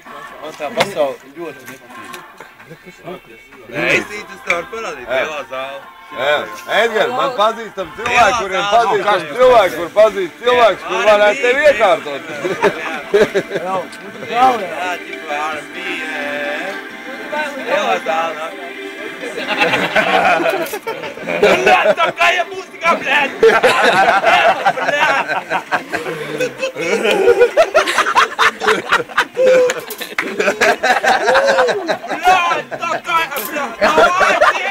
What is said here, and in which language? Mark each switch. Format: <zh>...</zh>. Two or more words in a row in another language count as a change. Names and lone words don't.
<lv>Man tā pasaule ļoti nepatīk. Reizītas tā var parādīt, lielā zāle. Edgar, man pazīstam cilvēki, kuriem pazīstam cilvēki, kur pazīst cilvēks, kur varētu tevi iekārtot. Jā, ķipa R&B, lielā zāle.</lv> <ru>Блядь, такая музыка, блядь! Блядь, такая, блядь, давайте!</ru>